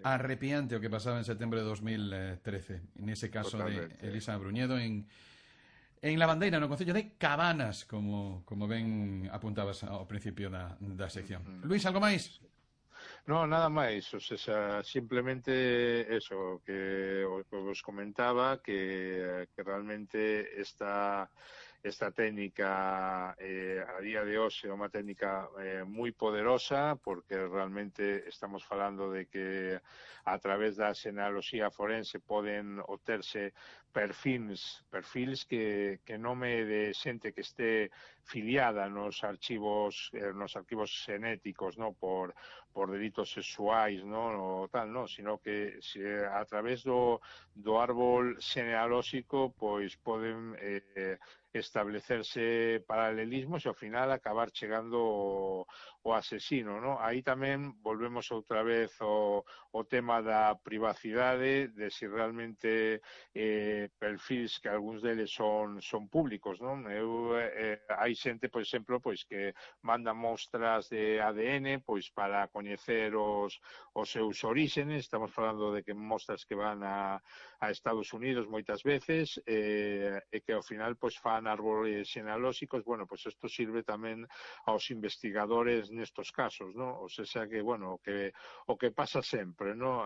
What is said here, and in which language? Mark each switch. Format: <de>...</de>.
<es>arrepiante lo que pasaba en septiembre de 2013, en ese caso de Totalmente.</es> <gl>Elisa Bruñedo en La Bandeira, no concello de Cabanas, como ben apuntabas ao principio da sección. Luis, ¿algo máis?</gl> <es>No, nada máis, o sea, simplemente eso que</es> <gl>os comentaba,</gl> <es>que realmente esta técnica a día de hoy es una técnica muy poderosa porque realmente estamos hablando de que a través de la xenealoxía forense pueden obtenerse perfiles que no me de</es> <gl>xente que esté filiada nos arquivos xenéticos,</gl> <es>¿no? Por delitos sexuais, ¿no? O tal, ¿no? Sino que si a través</es> <gl>do árbol xenealóxico</gl> <es>pues pueden establecerse paralelismos y al final acabar</es> <gl>chegando o asesino,</gl> <es>¿no?</es> <gl>Aí tamén volvemos outra vez o tema da privacidade, de si realmente perfis que algúns deles son públicos, ¿no? Hai xente, por exemplo, pois que manda mostras de ADN pois para coñecer os seus oríxenes, estamos falando de que mostras que van a Estados Unidos moitas veces e que ao final pois fan árboles xenealóxicos,</gl> <es>bueno, pues esto sirve</es> <gl>tamén aos investigadores nestos casos, ¿no? O sea que, bueno, o que pasa sempre, ¿no?</gl>